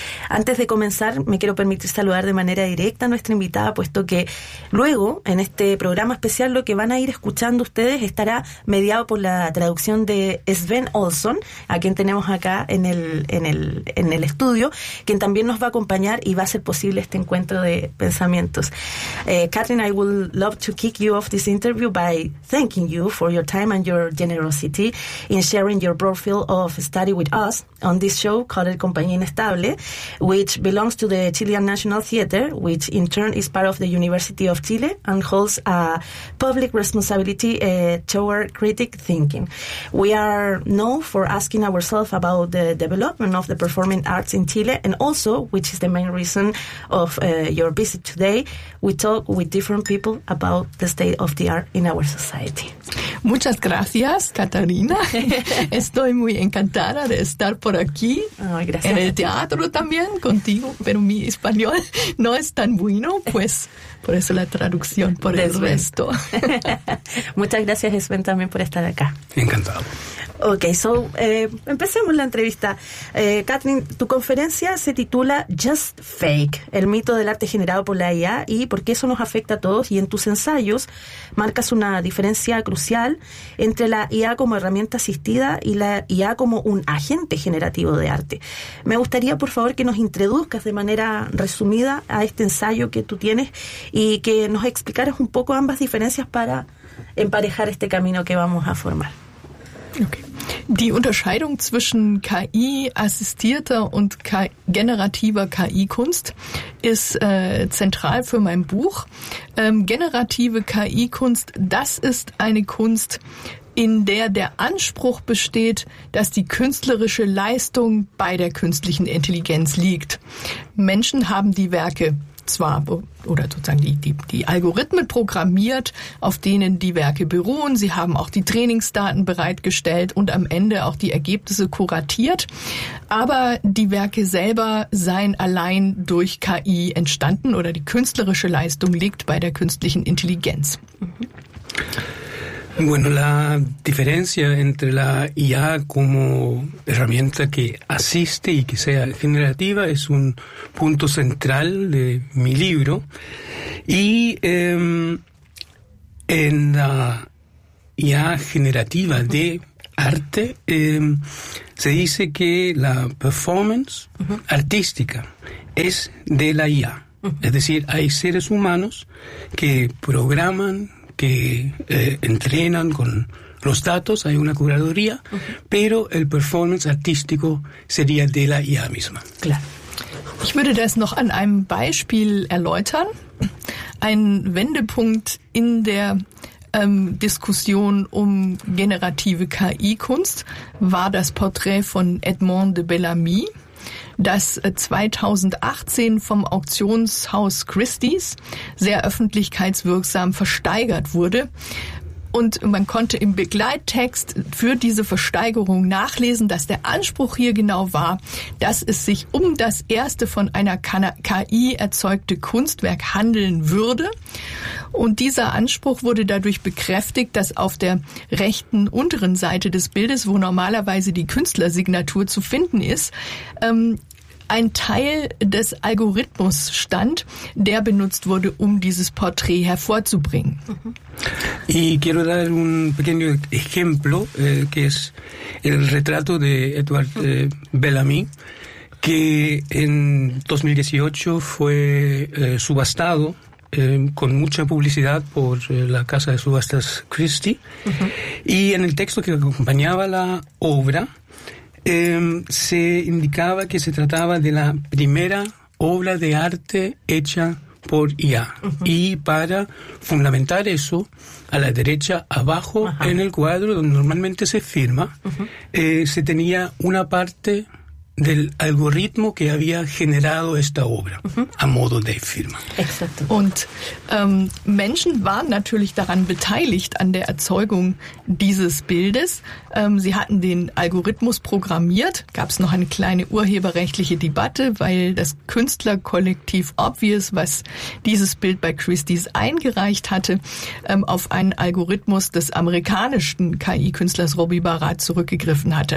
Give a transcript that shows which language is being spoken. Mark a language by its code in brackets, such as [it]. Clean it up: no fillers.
[es] Antes de comenzar, me quiero permitir saludar de manera directa a nuestra invitada, puesto que luego, en este programa especial, lo que van a ir escuchando ustedes estará mediado por la traducción de Sven Olsson, a quien tenemos acá en el estudio, quien también nos va a acompañar y va a ser posible este encuentro de pensamientos. [en] Katrin, I would love to kick you off this interview by thanking you for your time and your generosity in sharing your broad field of study with us on this show called Compañía Inestable, which belongs to the Chilean National Theatre, which in turn is part of the University of Chile and holds a public responsibility toward critic thinking. We are known for asking ourselves about the development of the performing arts in Chile, and also, which is the main reason of your visit today, we talk with different people about the state of the art in our society. [es] Muchas gracias, Catarina. Estoy muy encantada de estar por aquí, en el teatro también, contigo, pero mi español no es tan bueno, pues por eso la traducción, por el resto. Muchas gracias, Sven, también por estar acá. Encantado. [en] Ok, so, [es] empecemos la entrevista. Katrin, tu conferencia se titula Just Fake, el mito del arte generado por la IA y por qué eso nos afecta a todos, y en tus ensayos marcas una diferencia crucial actual entre la IA como herramienta asistida y la IA como un agente generativo de arte. Me gustaría, por favor, que nos introduzcas de manera resumida a este ensayo que tú tienes y que nos explicaras un poco ambas diferencias para emparejar este camino que vamos a formar. Okay. [de] Die Unterscheidung zwischen KI-assistierter und generativer KI-Kunst ist zentral für mein Buch. Generative KI-Kunst, das ist eine Kunst, in der der Anspruch besteht, dass die künstlerische Leistung bei der künstlichen Intelligenz liegt. Menschen haben die Werke zwar oder sozusagen die Algorithmen programmiert, auf denen die Werke beruhen. Sie haben auch die Trainingsdaten bereitgestellt und am Ende auch die Ergebnisse kuratiert. Aber die Werke selber seien allein durch KI entstanden oder die künstlerische Leistung liegt bei der künstlichen Intelligenz. [es] Bueno, la diferencia entre la IA como herramienta que asiste y que sea generativa es un punto central de mi libro. Y en la IA generativa de arte se dice que la performance artística es de la IA. Es decir, hay seres humanos que programan, que entrenan con los datos, hay una curaduría, pero el performance artístico sería de la IA misma. Claro. [de] Ich würde das noch an einem Beispiel erläutern. Ein Wendepunkt in der Diskussion um generative KI-Kunst war das Porträt von Edmond de Bellamy, das 2018 vom Auktionshaus Christie's sehr öffentlichkeitswirksam versteigert wurde. Und man konnte im Begleittext für diese Versteigerung nachlesen, dass der Anspruch hier genau war, dass es sich um das erste von einer KI erzeugte Kunstwerk handeln würde. Und dieser Anspruch wurde dadurch bekräftigt, dass auf der rechten unteren Seite des Bildes, wo normalerweise die Künstlersignatur zu finden ist, ein Teil des Algorithmus stand, der benutzt wurde, um dieses Porträt hervorzubringen. [es] Y quiero dar un pequeño ejemplo, que es el retrato de Edward Bellamy, que en 2018 fue subastado con mucha publicidad por la casa de subastas Christie. Y en el texto que acompañaba la obra, se indicaba que se trataba de la primera obra de arte hecha por IA. Y para fundamentar eso, a la derecha, abajo, en el cuadro donde normalmente se firma, se tenía una parte del algoritmo que había generado esta obra, a modo de firma. Exacto. [de] Und Menschen waren natürlich daran beteiligt, an der Erzeugung dieses Bildes. Sie hatten den Algorithmus programmiert. Gab es noch eine kleine urheberrechtliche Debatte, weil das Künstlerkollektiv Obvious, was dieses Bild bei Christie's eingereicht hatte, auf einen Algorithmus des amerikanischen KI-Künstlers Robbie Barat zurückgegriffen hatte.